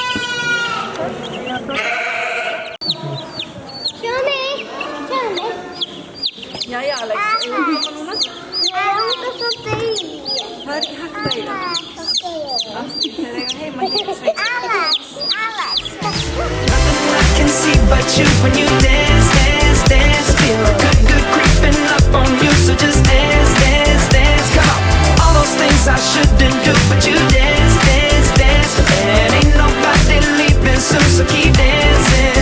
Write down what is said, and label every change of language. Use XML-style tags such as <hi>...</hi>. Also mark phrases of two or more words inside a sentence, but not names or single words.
<is>Sjóni. Jæja, Alex, eigum við að koma núna? Nei, hún er svo degið. Það er ekki hægt að eiga. Þeir eiga heima hér í sveit. Alex.</is> <en>Nothing I can see but you when you dance, dance, dance. Feel good, good creeping up on you, so just dance, dance, dance. Come on, all those things I shouldn't do, but you dance, dance, dance. And ain't nobody leaving soon, so keep dancing.</en>